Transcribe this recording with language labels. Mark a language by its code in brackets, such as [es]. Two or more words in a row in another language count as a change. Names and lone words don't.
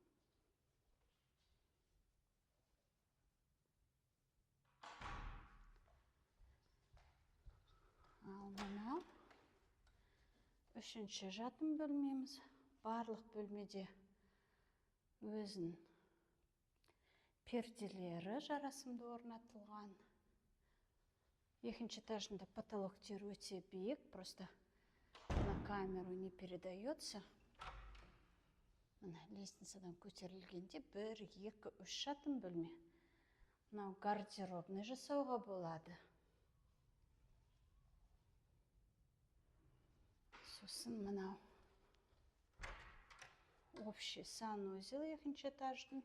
[kk] Ал мынау үшінші жатын бөлмеміз. Барлық бөлмеде өзін перделері жарасымды орнатылған. Екінші этажында потолоктер өте биік, [ru] просто на камеру не передается. [kk] Мына лестницадан көтерілгенде 1, 2, 3 жатын бөлме. Мынау гардеробный жасауға болады. Сосын мынау [ru] общий санузел [kk] екінші этаждың.